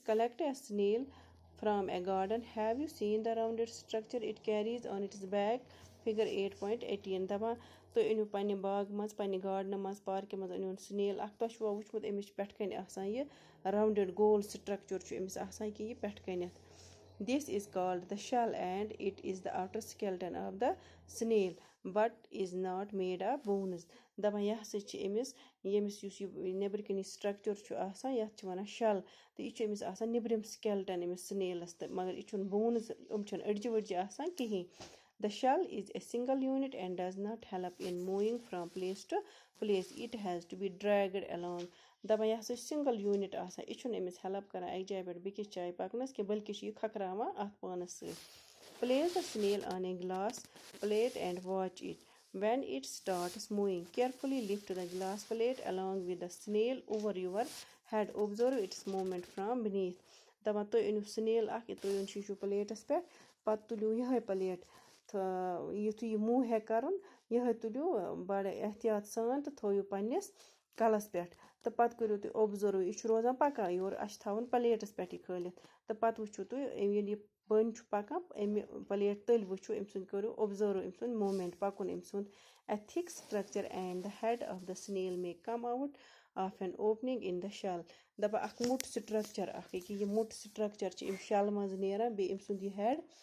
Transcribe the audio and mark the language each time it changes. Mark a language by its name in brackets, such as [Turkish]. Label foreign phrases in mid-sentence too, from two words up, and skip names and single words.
[English] Collect a snail from a garden have you seen the rounded structure it carries on its back figure 8.18 [Kashmiri] دَپان تُہۍ أنِو پنٛنہِ باغہٕ منٛز پنٛنہِ گاڈنہٕ منٛز پارکہِ منٛز أنِوُن سِنیل اَکھ تۄہہِ چھُوا وٕچھمُت أمِس چھِ پٮ۪ٹھٕ کَنۍ آسان یہِ راوُنٛڈٕڈ گول سٹرٛکچَر چھُ أمِس آسان کہِ یہِ پٮ۪ٹھٕ کَنٮ۪تھ [English] this is called the shell and it is the outer skeleton of the snail but is not made of bones [Kashmiri] دَپان یہِ ہسا چھِ أمِس ییٚمِس یُس یہِ نیٚبرٕ کِنۍ یہِ سٹرٛکچَر چھُ آسان یَتھ چھِ وَنان شَل تہٕ یہِ چھُ أمِس آسان نیٚبرِم سِکیلٹَن أمِس سِنیلَس تہٕ مگر یہِ چھُنہٕ بونٕز یِم چھِنہٕ أڑجہِ ؤڑجہِ آسان کِہیٖنۍ [English] The shell is a single unit and does not help in moving from place to place. It has to be dragged along. [Kashmiri] دَپان یہِ ہسا چھِ [English] single unit [Kashmiri] آسان یہِ چھُنہٕ أمِس ہٮ۪لپ کران اَکہِ جایہِ پٮ۪ٹھ بیٚکِس جایہِ پَکنَس کینٛہہ بٔلکہِ چھُ یہِ کھکراوان اَتھ پانَس سۭتۍ [English] Place the snail on a glass plate and watch it. When it starts moving, carefully lift the glass plate along with the snail over your head. Observe its movement from beneath. [Kashmiri] دَپان تُہۍ أنِو سِنیل اَکھ یہِ ترٛٲیِن شیٖشوٗ پلیٹَس پٮ۪ٹھ پَتہٕ تُلِو یِہوٚے پلیٹ تہٕ یُتھُے یہِ موٗ ہٮ۪کہِ کَرُن یِہوٚے تُلِو بَڑٕ احتیاط سان تہٕ تھٲیِو پنٛنِس کَلَس پٮ۪ٹھ تہٕ پَتہٕ کٔرِو تُہۍ اوٚبزٔرٕو یہِ چھُ روزان پَکان یورٕ اَسہِ چھُ تھاوُن پلیٹَس پٮ۪ٹھ یہِ کھٲلِتھ تہٕ پَتہٕ وٕچھِو تُہۍ ییٚلہِ یہِ بٔنۍ چھُ پَکان اَمہِ پلیٹ تٔلۍ وٕچھِو أمۍ سُنٛد کٔرِو اوٚبزٔرٕو أمۍ سُنٛد موٗمٮ۪نٛٹ پَکُن أمۍ سُنٛد [English] a thick structure and the head of the snail may come out of an opening in the shell [Kashmiri] دَپان اَکھ موٚٹ سٹرٛکچَر اَکھ ییٚکیٛاہ یہِ موٚٹ سٹرٛکچَر چھِ أمۍ شَلہٕ منٛز نیران بیٚیہِ أمۍ سُنٛد یہِ ہٮ۪ڈ